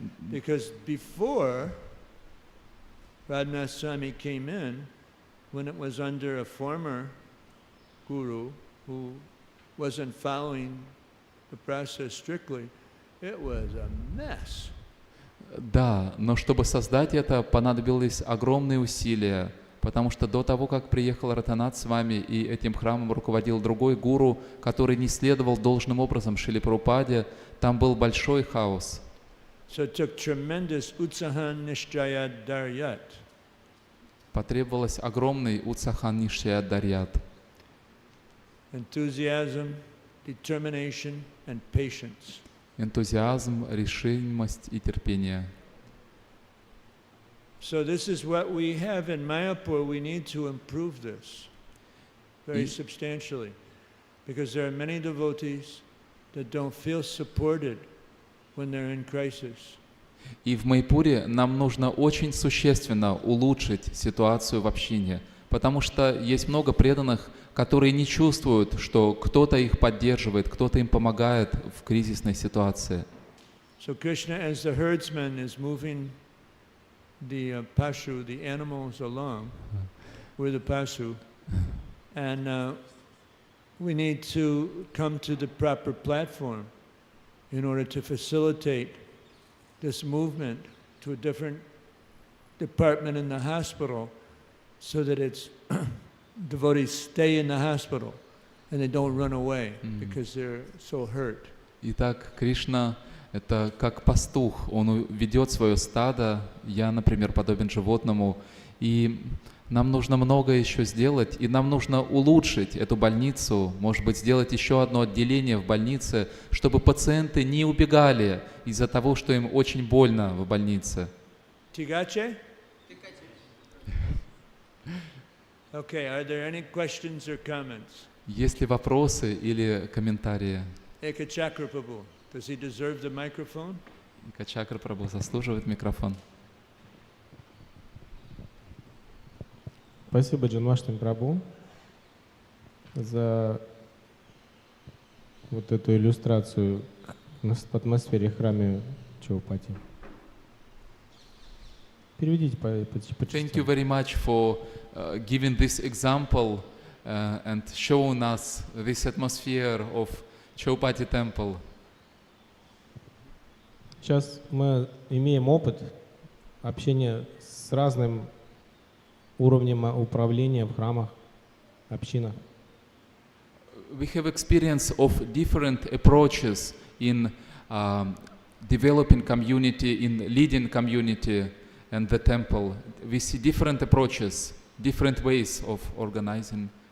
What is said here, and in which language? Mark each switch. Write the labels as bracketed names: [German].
[English] Because before Radhanath came in, when it was under a former guru who wasn't following the process strictly, it was a mess. [Russian] Да, но чтобы создать это, понадобились огромные усилия, потому что до того, как приехал Ратанат с вами и этим храмом руководил другой гуру, который не следовал должным образом Шриле Прабхупаде, там был большой хаос. [English] So it took tremendous utsahan nishchaya daryat. [Russian] Потребовалось огромный утсахан нишчая дарьят. [English] Enthusiasm, determination, and patience. [Russian] Энтузиазм, решимость и терпение. [English] So this is what we have in Mayapur. We need to improve this very substantially, because there are many devotees that don't feel supported when they're in crisis. [Russian] И в Майпуре нам нужно очень существенно улучшить ситуацию в общине, потому что есть много преданных, которые не чувствуют, что кто-то их поддерживает, кто-то им помогает в кризисной ситуации. [English] So Krishna, as the herdsman, is moving the pashu, the animals along. We're the pashu, and we need to come to the proper platform in order to facilitate this movement to a different department in the hospital, so that its devotees stay in the hospital and they don't run away because they're so hurt. [Russian] Итак, Кришна — это как пастух, он ведет свое стадо, я, например, подобен животному, и нам нужно многое еще сделать, и нам нужно улучшить эту больницу, может быть, сделать еще одно отделение в больнице, чтобы пациенты не убегали из-за того, что им очень больно в больнице. Tigache? [English] Okay, are there any questions or comments? [Russian] Есть ли вопросы или комментарии? [English] Ekachakra Prabhu, does he deserve the microphone? [Russian] Качакра Прабху заслуживает микрофон. Спасибо, Джанмаштами Прабху, за вот эту иллюстрацию к атмосфере храма Чаупати. Переведите по [English] Thank you very much for giving this example and showing us this atmosphere of Chaupati temple. [Russian] Сейчас мы имеем опыт общения с разным уровнем управления в храмах, общинах. [English] We have experience of different approaches in developing community, in leading community and the temple. We see different approaches, different ways of organizing.